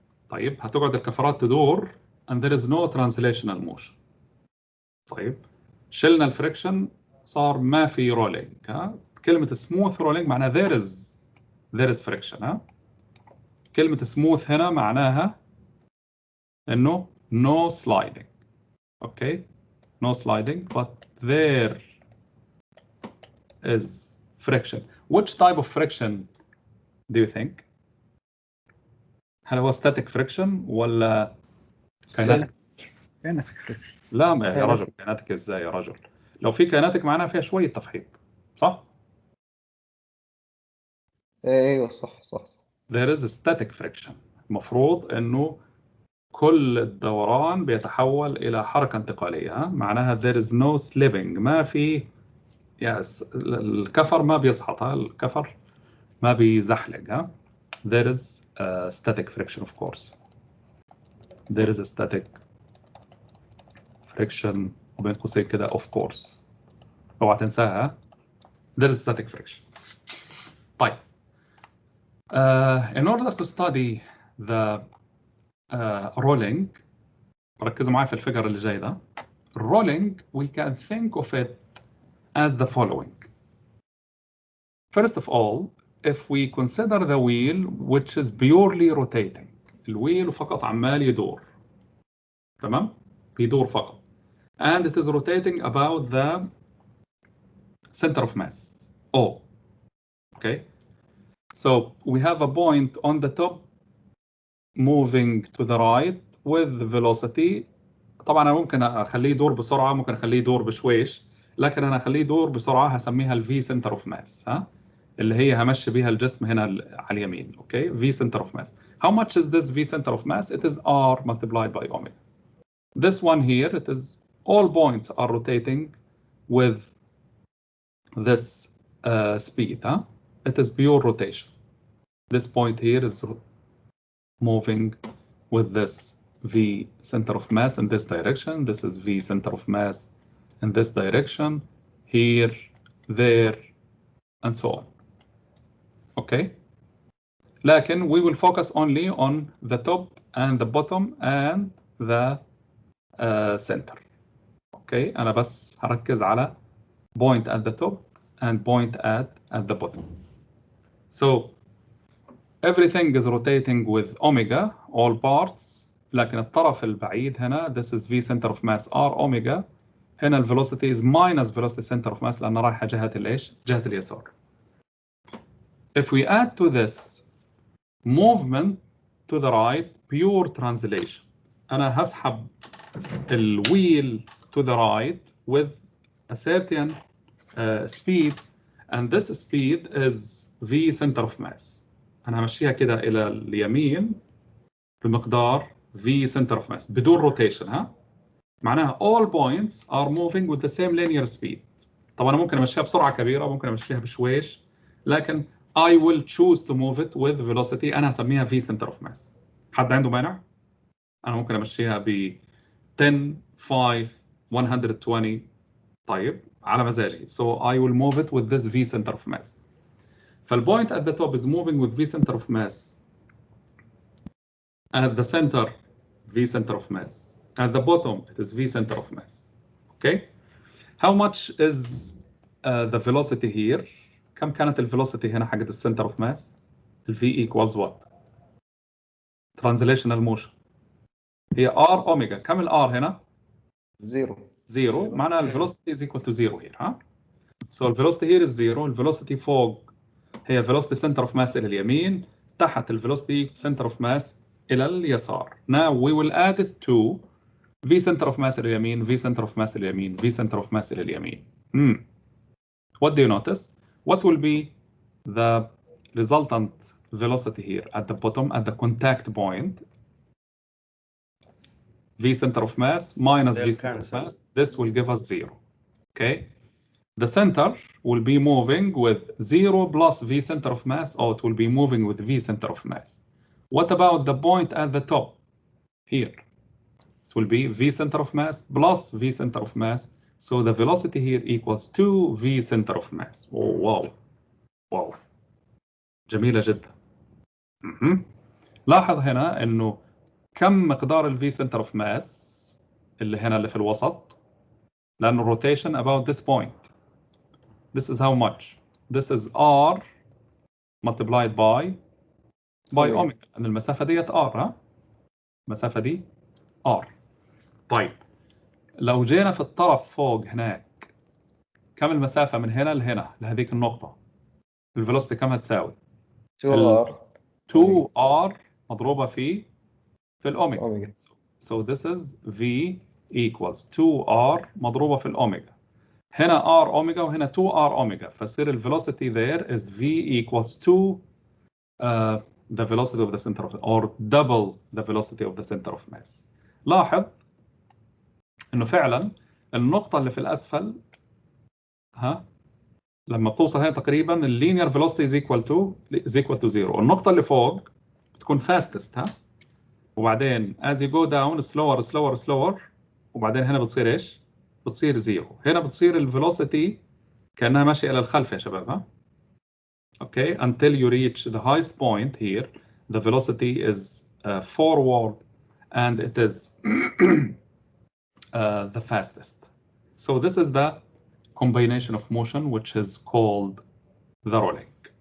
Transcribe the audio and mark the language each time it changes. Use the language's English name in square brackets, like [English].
[Arabic] طيب هتقعد الكفرات تدور [English] and there is no translational motion. [Arabic] طيب شلنا الفريكشن صار ما في رولينج. كلمة [English] smooth rolling [Arabic] معناها [English] there is friction. [Arabic] كلمة smooth هنا معناها إنه [English] no sliding. Okay, no sliding, but there is friction. Which type of friction do you think? [Arabic] هل هو [English] static friction [Arabic] ولا kinetic؟ لا يا رجل، kinetic ازاي يا رجل؟ لو في kinetic معناها فيها شوية تفحيط، صح؟ ايوه صح. [English] There is a static friction. [Arabic] المفروض انه كل الدوران بيتحول الى حركة انتقالية. معناها [English] there is no slipping. [Arabic] ما في الكفر ما بيسقط. الكفر ما بيزحلق. [English] There is a static friction of course. There is a static friction [Arabic] وبين قوسين كده [English] of course. [Arabic] اوعى تنساها. [English] There is static friction. [Arabic] طيب. [English] In order to study the rolling، [Arabic] ركزوا معي في الفيجر اللي جاي ده. [English] Rolling we can think of it as the following. First of all, if we consider the wheel which is purely rotating. [Arabic] الويل فقط عمال يدور. [English] تمام؟ [Arabic] بيدور فقط. [English] And it is rotating about the center of mass, O. Okay? So we have a point on the top moving to the right with velocity. [Arabic] طبعا أنا ممكن أخليه يدور بسرعة، ممكن أخليه يدور بشويش، لكن أنا أخليه يدور بسرعة هسميها ال [English] V center of mass. [Arabic] اللي هي همشي بيها الجسم هنا على اليمين. [English] Okay? V center of mass. How much is this V center of mass? It is R multiplied by omega. This one here, it is all points are rotating with this speed. It is pure rotation. This point here is moving with this V center of mass in this direction. This is V center of mass in this direction, here, there, and so on. Okay? [Arabic] لكن [English] we will focus only on the top and the bottom and the center. Okay? [Arabic] أنا بس هركز على [English] point at the top and point at the bottom. So everything is rotating with omega, all parts. [Arabic] لكن الطرف البعيد هنا, [English] this is V center of mass R omega, [Arabic] هنا الفيلوسيتي [English] is minus velocity center of mass [Arabic] لأنها رايحة جهة الإيش؟ جهة اليسار. [English] If we add to this movement to the right pure translation [Arabic] أنا هسحب الويل [English] to the right with a certain speed and this speed is v center of mass. [Arabic] أنا همشيها كده إلى اليمين بمقدار [English] v center of mass [Arabic] بدون [English] rotation [Arabic] ها؟ معناها [English] all points are moving with the same linear speed. [Arabic] طبعا أنا ممكن أمشيها بسرعة كبيرة ممكن أمشيها بشويش لكن [English] I will choose to move it with velocity [Arabic] أنا هسميها [English] v center of mass. [Arabic] حد عنده مانع؟ أنا ممكن أمشيها ب 10 5 120 طيب على مزاجي. [English] So I will move it with this v center of mass. [Arabic] فال [English] point at the top is moving with v center of mass. At the center v center of mass. At the bottom it is v center of mass. Okay? How much is the velocity here? [Arabic] كم كانت الفيلوسيتي هنا حقت السنتر اوف ماس؟ الفي equals what؟ [English] translational motion. [Arabic] هي r اوميجا. كم الار هنا؟ زيرو. معناها الفيلوسيتي [English] is equal to zero here [Arabic] ها؟ [English] So الفيلوسيتي here is zero. [Arabic] الفيلوسيتي فوق هي [English] velocity center of mass [Arabic] إلى اليمين. تحت [English] velocity center of mass إلى اليسار. Now we will add it to v center of mass [Arabic] إلى اليمين, [English] v center of mass إلى اليمين, v center of mass إلى اليمين. What do you notice? What will be the resultant velocity here at the bottom at the contact point? V center of mass minus v center of mass. This will give us 0. Okay. The center will be moving with 0 plus v center of mass, or it will be moving with v center of mass. What about the point at the top here? It will be v center of mass plus v center of mass. So the velocity here equals 2 v center of mass. Oh, wow. [Arabic] واو جميلة جدا. لاحظ هنا انه كم مقدار الفي سنتر اوف ماس اللي هنا اللي في الوسط لانه [English] rotation about this point. This is how much? This is r multiplied by omega. [Arabic] ان المسافة ديت r ها؟ المسافة دي r. طيب لو جينا في الطرف فوق هناك كم المسافة من هنا لهنا لهذيك النقطة؟ الفيلوسيتي كم هتساوي؟ 2r مضروبة في الأوميجا. [English] So this is V equals 2r [Arabic] مضروبة في الأوميجا. هنا r أوميجا وهنا 2r أوميجا. فصير ال [English] velocity there is V equals 2 the velocity of the center of or double the velocity of the center of mass. [Arabic] لاحظ إنه فعلا النقطة اللي في الأسفل لما بتوصل هنا تقريبا اللينير [English] velocity is equal to 0. [Arabic] النقطة اللي فوق بتكون fastest وبعدين [English] as you go down slower [Arabic] وبعدين هنا بتصير ايش؟ بتصير 0. هنا بتصير الفيلوسيتي كأنها ماشية إلى الخلف يا شباب [English] Okay, until you reach the highest point here, the velocity is forward and it is the fastest. So this is the combination of motion which is called the rolling.